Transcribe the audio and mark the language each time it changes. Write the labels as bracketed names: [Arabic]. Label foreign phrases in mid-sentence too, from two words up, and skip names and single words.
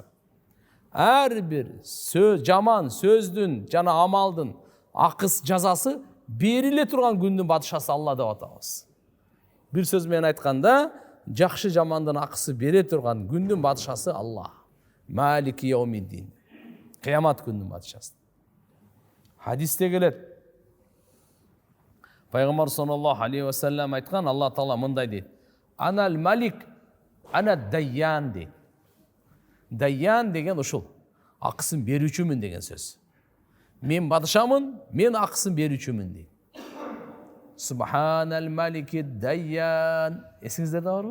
[Kyrgyz] Ар бир сөз, жаман сөздүн жана амалдын акыс жазасы бериле турган күндүн бадышасы Алла деп атабыз. Бир сөз менен айтканда, жакшы жамандын акысы бере турган күндүн бадышасы Алла. [Arabic] مالك يوم الدين. [Kyrgyz] Кыямат күнүнүн бадышасы. Хадисте келет. Пайгамбар [Arabic] صلى الله عليه وسلم [Kyrgyz] айткан, [Arabic] الله تعالى [Kyrgyz] мындай дейт: [Arabic] "أنا الملك، أنا الديان" [Kyrgyz] дейт. Дайян деген ушул. Акысын берүүчүмүн деген сөз. Мен бадышамын, мен акысын берүүчүмүн дейт. [Arabic] سبحان الملك الديان. [Kyrgyz] Эсиңиздерде барбы?